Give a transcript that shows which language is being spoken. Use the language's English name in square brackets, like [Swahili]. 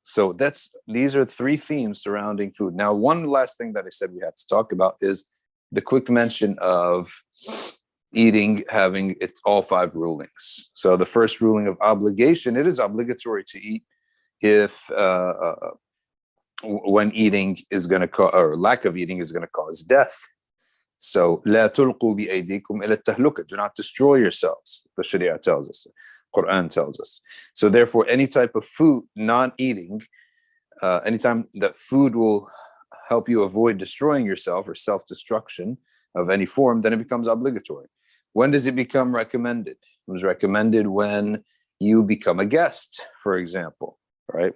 [English] So these are three themes surrounding food. Now, one last thing that I said we had to talk about is the quick mention of eating, having all five rulings. So the first ruling of obligation, it is obligatory to eat if when eating is going to cause, or lack of eating is going to cause death. So [Arabic] لا تلقوا بأيديكم إلى التهلكة. [English] Do not destroy yourselves. The Sharia tells us. Quran tells us. So therefore, any type of food, non-eating, anytime that food will help you avoid destroying yourself or self-destruction of any form, then it becomes obligatory. When does it become recommended? It was recommended when you become a guest, for example, right?